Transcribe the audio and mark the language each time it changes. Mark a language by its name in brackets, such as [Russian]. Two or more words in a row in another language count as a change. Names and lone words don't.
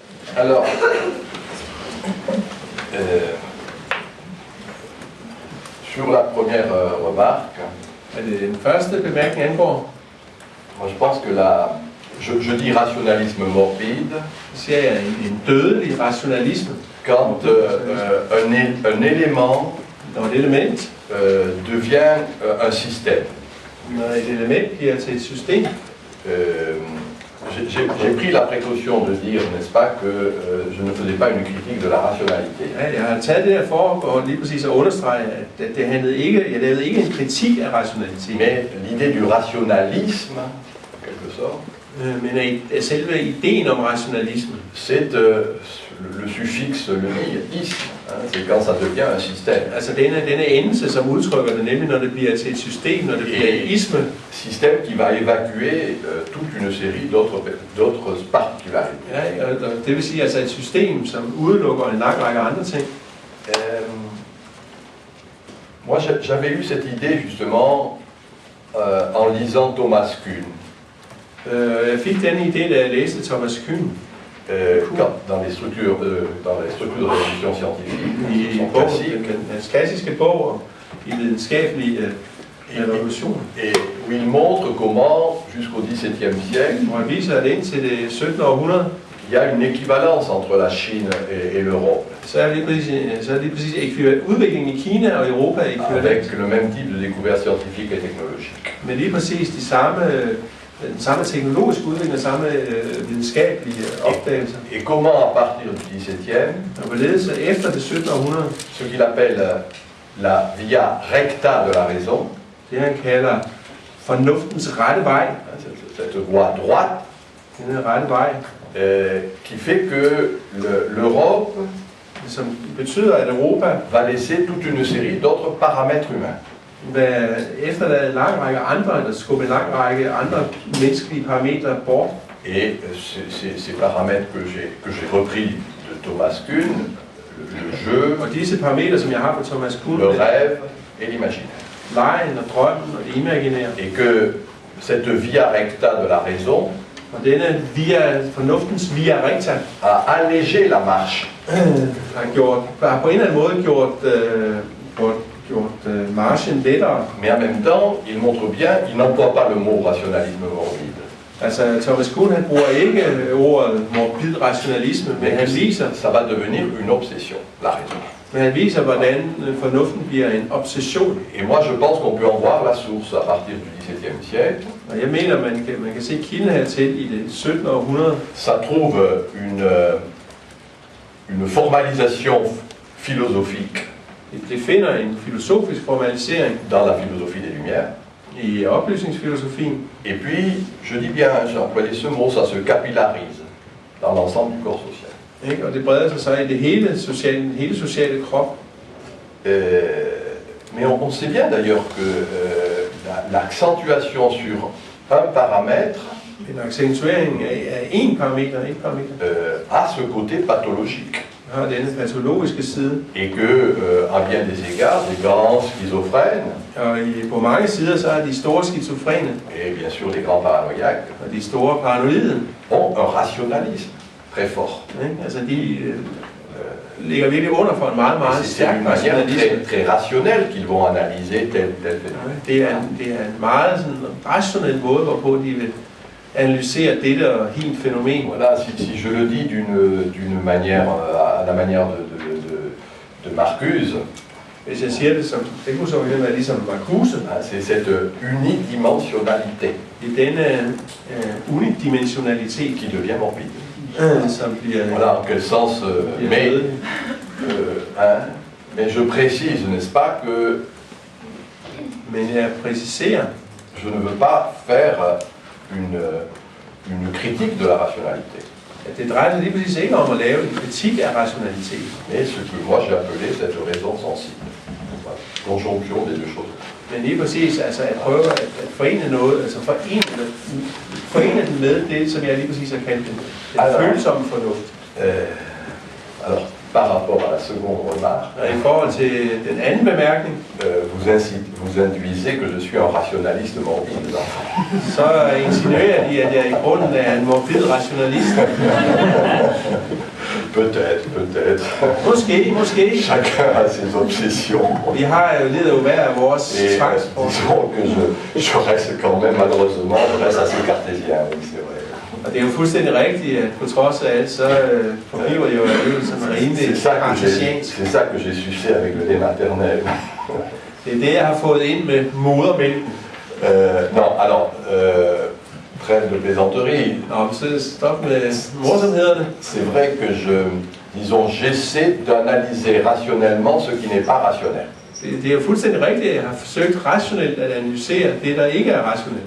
[French] Alors, sur la première remarque, [Danish] Den første bemærkning angår, [French] moi je pense que je dis rationalisme morbide [Danish] ser jeg en dødelig rationalisme, [French] quand un élément [Danish] når et element, [French] devient un système. [Danish] når et element bliver til et system. [French] J'ai pris la précaution de dire, n'est-ce pas, que je ne faisais pas une critique de la rationalité. [Danish] Ja, jeg har taget det her for lige præcis at understrege, at det handlede ikke, jeg lavede ikke en kritik af rationalitet. [French] Mais l'idée du rationalisme, en quelque sorte, [Danish] Men af selve ideen om rationalisme, [French] c'est le suffixe, le isme, c'est quand ça devient un système. [Danish] altså denne endelse, som udtrykker det, nemlig når det bliver til et system, når det bliver et isme, [French] Système qui va évacuer toute une série d'autres particularités. [Danish] ja, og det vil sige altså et system, som udelukker en lang række andre ting. [French] Moi, j'avais eu cette idée justement en lisant Thomas Kuhn. [Danish] Jeg fik denne idé, da jeg læste Thomas Kuhn [French] Dans les structures de révolution scientifique, [Danish] i [French] son [Danish] bogen, [French] classique, [Danish] den klassiske bog om de videnskabelige revolutioner, [French] et où il montre comment, jusqu'au XVIIe siècle, [Danish] hvor han viser, at indtil det 17. århundrede, [French] il y a une équivalence entre la Chine et l'Europe, [Danish] så er det lige præcis udviklingen i Kina og Europa er ekvivalent. [French] avec le même type de découverte scientifique et technologique. [Danish] Men lige præcis den samme teknologiske udvikling og samme videnskabelige opdagelser. [French] Et comment, à partir du XVIIe, [Danish] Og hvorledes efter det 17. århundrede, [French] ce qu'il appelle la [Latin] via recta [French] de la raison, [Danish] det han kalder fornuftens rette vej, [French] cette voie droite, [Danish] denne rette vej, [French] qui fait que l'Europe [Danish] som betyder, at Europa [French] va laisser toute une série d'autres paramètres humains. [Danish] vil efterlade en lang række andre, eller skubbe en lang række andre menneskelige parametre bort. [French] Et ces paramètres que j'ai repris de Thomas Kuhn, le jeu, [Danish] Og disse parametre, som jeg har på Thomas Kuhn, [French] le rêve et l'imaginaire. [Danish] lejen og drømmen og det imaginære, [French] Et que cette [Latin] via recta [French] de la raison [Danish] og denne fornuftens [Latin] via recta, [French] a allégé la marche. [Danish] har på en eller anden måde gjort marchen lettere. [French] Mais en même temps, il montre bien, il n'emploie pas le mot rationalisme morbide. [Danish] Altså, Thomas Kuhn, han bruger ikke ordet morbid rationalisme, men han viser, [French] Ça va devenir une obsession, la raison. [Danish] hvordan fornuften bliver en obsession. [French] Et moi, je pense qu'on peut en voir la source à partir du XVIIe siècle. [Danish] Og jeg mener, man kan se kilden hertil i det 17. århundrede. [French] Ça trouve une formalisation philosophique [Danish] Det finder en filosofisk formalisering [French] dans la philosophie des Lumières. [Danish] i oplysningsfilosofien. [French] Et puis, je dis bien, j'ai employé ce mot, ça se capillarise dans l'ensemble du corps social. [Danish] Ikke? Og det breder sig så i det hele sociale krop. [French] Mais on sait bien d'ailleurs que l'accentuation sur un paramètre [Danish] En accentuering af én parameter, [French] a ce côté pathologique. [Danish] har denne patologiske side. [French] Et que, à bien des égards, des grands schizophrènes, [Danish] Og på mange sider så er de store skizofrene [French] et bien sûr les grands paranoïaques, [Danish] og de store paranoide, [French] ont un rationalisme très fort. [Danish] ikke? Altså de ligger virkelig under for en meget, meget [French] C'est [Danish] stærk [French] d'une manière [Danish] rationalisme. [French] très rationnelle qu'ils vont analyser tel phénomène. [Danish] Det er en meget sådan rationel måde, hvorpå de vil analysere dette og helt fænomen. [French] Voilà, si je le dis d'une manière, à la manière de Marcuse, [Danish] Hvis jeg siger det som, det kunne så være ligesom Marcuse, [French] c'est cette unidimensionnalité [Danish] i denne unidimensionalitet, [French] qui devient morbide. [Danish] som bliver [French] Voilà, en quel sens, mais je précise, n'est-ce pas, que [Danish] Men jeg præciserer, [French] je ne veux pas faire une critique de la rationalité, [Danish] at det drejer sig lige præcis ikke om at lave en kritik af rationalitet, [French] mais ce que moi j'ai appelé cette raison sensible. Voilà, conjonction des deux choses. [Danish] men lige præcis altså at prøve at forene noget, altså forene den med det, som jeg lige præcis har kaldt den følsomme fornuft. [French] Alors, par rapport à la seconde remarque, [Danish] Og i forhold til den anden bemærkning, [French] vous induisez que je suis un rationaliste morbide. [Danish] så insinuerer de, at jeg i grunden er en morbid rationalist. [French] Peut-être. [Danish] Måske. [French] Chacun a ses obsessions. [Danish] Vi har jo lidt af hver af vores [French] Et [Danish] tvangsforhold. [French] disons que je reste quand même, malheureusement, je reste assez cartésien, oui, c'est vrai. [Danish] Og det er jo fuldstændig rigtigt, at på trods af alt, så forbliver det jo sådan rimelig kartesiansk. [French] C'est ça que j'ai sucé avec le lait maternel. [Danish] Det er det, jeg har fået ind med modermælken. [French] Non, alors, trêve de plaisanterie. [Danish] Nå, så stop med morsomhederne. [French] C'est vrai que j'essaie d'analyser rationnellement ce qui n'est pas rationnel. [Danish] Det er jo fuldstændig rigtigt, at jeg har forsøgt rationelt at analysere det, der ikke er rationelt.